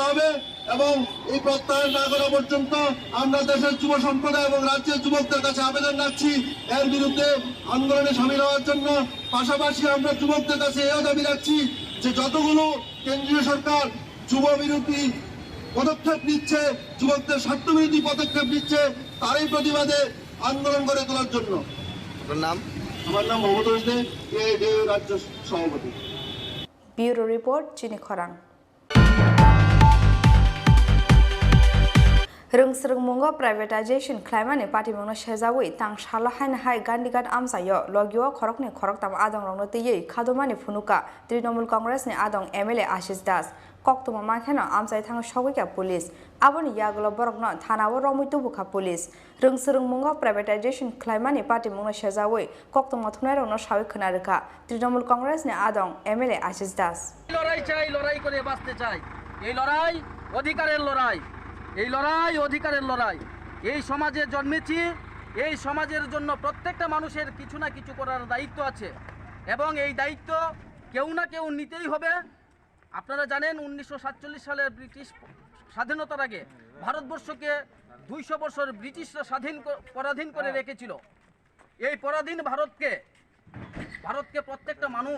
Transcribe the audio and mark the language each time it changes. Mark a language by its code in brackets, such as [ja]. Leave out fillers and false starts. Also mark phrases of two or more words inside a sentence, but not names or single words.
[bn] হবে এবং এই প্রত্যাহার না করা পর্যন্ত আমরা দেশের যুব সম্প্রদায় এবং রাজ্যের যুবকদের কাছে আবেদন রাখছি এর বিরুদ্ধে আন্দোলনে সামিল হওয়ার জন্য পাশাপাশি আমরা যুবকদের কাছে এও দাবি রাখছি যে যতগুলো কেন্দ্রীয় সরকার যুব বিরোধী পদক্ষেপ নিচ্ছে যুবকদের স্বার্থবিরোধী পদক্ষেপ নিচ্ছে তারই প্রতিবাদে আন্দোলন করে তোলার জন্য আমার নাম মমতাজ দে রাজ্য সভাপতি [en] Bureau Report [trp] চিনি খরাং Rungsrung mungo privatization claimani party mungno sejawi tang shala hain hai gandigat amsayo logyo khorokni khoroktam adong rongno tiyei khadomani phunuka Trinamool Congress ni adong MLA Ashish Das koktuma makheno amsai thang sogika police aboni yagulo borokno thanawo romui tubuka police Rungsrung mungo privatization claimani party mungno sejawi koktuma thunai rongno sawi khonarika Trinamool Congress ni adong MLA Ashish Das [bn] লড়াই করে বাঁচতে চাই এই লড়াই অধিকারের লড়াই এই লড়াই অধিকারের লড়াই এই সমাজে জন্মেছি এই সমাজের জন্য প্রত্যেকটা মানুষের কিছু না কিছু করার দায়িত্ব আছে এবং এই দায়িত্ব কেউ না কেউ নিতেই হবে আপনারা জানেন 1947 সালের ব্রিটিশ স্বাধীনতার আগে ভারতবর্ষকে 200 বছর ব্রিটিশরা পরাধীন করে রেখেছিল এই পরাধীন ভারতকে প্রত্যেকটা